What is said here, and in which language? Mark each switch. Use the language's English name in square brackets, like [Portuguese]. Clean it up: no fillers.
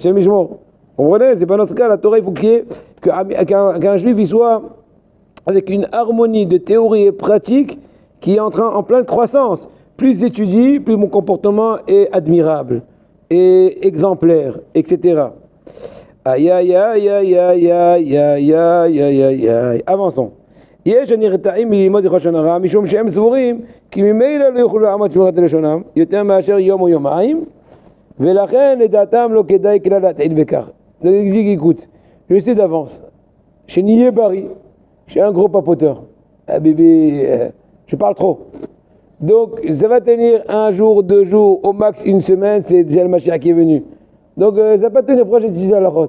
[French] Vous comprenez? C'est pas notre cas. La Torah, il faut qu'un juif il soit avec une harmonie de théorie et pratique qui est en pleine croissance. Plus j'étudie, plus mon comportement est admirable et exemplaire, etc. Aïe, aïe, aïe, aïe, aïe, aïe, aïe, aïe, aïe, aïe, aïe. Avançons. [Hebrew] יש הנרתעים ללמוד לשון הרע משום שהם סבורים כי ממילא לא יוכלו לעמוד שמירת לשונם יותר מאשר יום או יומיים ולכן לדעתם לא כדאי כלל להתחיל בכך. [French] Donc il dit écoute, je sais d'avance, chez Nié Bari, je suis un gros papoteur, bébé, je parle trop. Donc, ça va tenir 1 jour, 2 jours, au max 1 semaine, c'est déjà le Mashiach qui est venu. Donc, ça va pas tenir. Pourquoi j'ai dit la halachot?